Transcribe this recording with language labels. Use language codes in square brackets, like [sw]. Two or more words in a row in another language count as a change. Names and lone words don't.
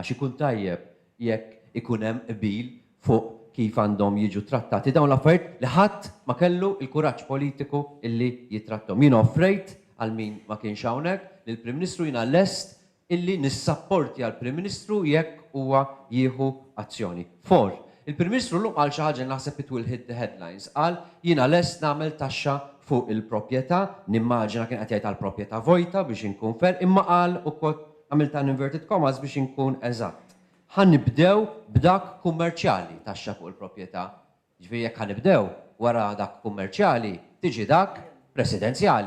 [mt] X'ikun tajjeb jekk ikun hemm qbil fuq kif għandhom jiġu trattati dawn l-affarijiet li ħadd ma kellu il-kuraġġ politiku illi jitrattom. Jien offrejt għal min ma kienx hawnhekk li l-Prim Ministru jiena lest illi nissapporti għal Prim Ministru jekk huwa jieħu azzjoni. Il-Prim Ministru llum qal xi ħaġa naħseb [en] it will hit the headlines. [mt] Qal jiena lest nagħmel taxxa fuq il-proprjetà, nimmaġina kien qed jgħid għall proprjetà vojta biex inkun fer, imma qal ukoll għamilt ta' [en] inverted commas [mt] biex inkun eżatt. Ħannibdew b'dak kummerċjali taxxa fuq il-proprjetà. Ġifieri jekk ħanibdew wara dak kummerċjali tiġi dak residenzjali.